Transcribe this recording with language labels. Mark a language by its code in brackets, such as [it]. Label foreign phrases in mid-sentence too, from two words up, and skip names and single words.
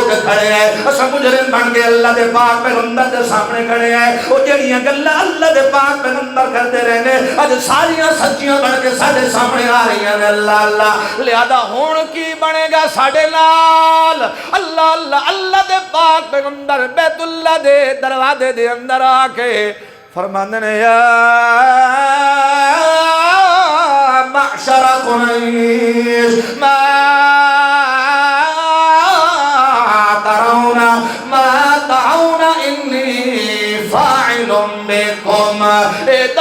[pa] کے کھڑے ہیں اساں مجرم بن کے اللہ دے پاک پیغمبر دے سامنے کھڑے ہیں او جڑیاں گلاں اللہ دے پاک پیغمبر کرتے رہنے اج ساریاں سچیاں بن کے ساڈے سامنے آ رہی ہیں اللہ اللہ لہذا ہن کی بنے گا ساڈے نال اللہ اللہ اللہ دے پاک پیغمبر بیت اللہ دے دروازے دے اندر آ کے فرماندے نے [ar] یا معشر قریش ما ترون انی فاعل بکم [pa] اے